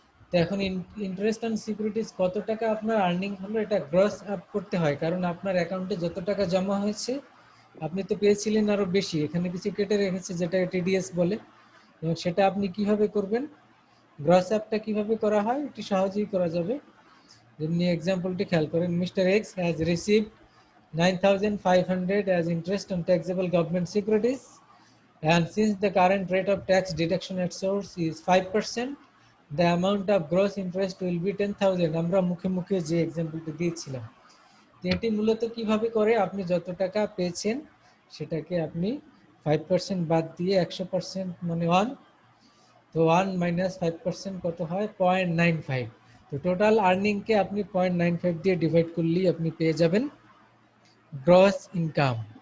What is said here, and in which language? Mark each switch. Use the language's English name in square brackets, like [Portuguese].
[Bangla] তো এখন interest on securities কত টাকা আপনার আর্নিং হলো, এটা গ্রস আপ করতে হয়, কারণ আপনার অ্যাকাউন্টে যত টাকা জমা হয়েছে আপনি তো পেয়েছিলেন আরো বেশি, এখানে কিছু কেটে রেখেছে যেটা টিডিএস বলে, এবং সেটা আপনি কিভাবে করবেন, গ্রস আপটা কিভাবে করা হয় এটি সহজেই করা যাবে। যেমনি এক্সাম্পলটি খেয়াল করেন, [English] Mister X has received 9,500 as interest on taxable government securities, and since the current rate of tax deduction at source is 5%, the amount of gross interest will be 10,000. [Bangla] আমরা মুখে মুখে যে এক্সাম্পলটি দিয়েছিলাম, এটি মূলত কিভাবে করে, আপনি যত টাকা পেয়েছেন সেটাকে আপনি 5% বাদ দিয়ে 100% মানে 1, তো 1 মাইনাস 5% কত হয়, 0.95। তো টোটাল আর্নিংকে আপনি 0.95 দিয়ে ডিভাইড করলেই আপনি পেয়ে যাবেন গ্রস ইনকাম।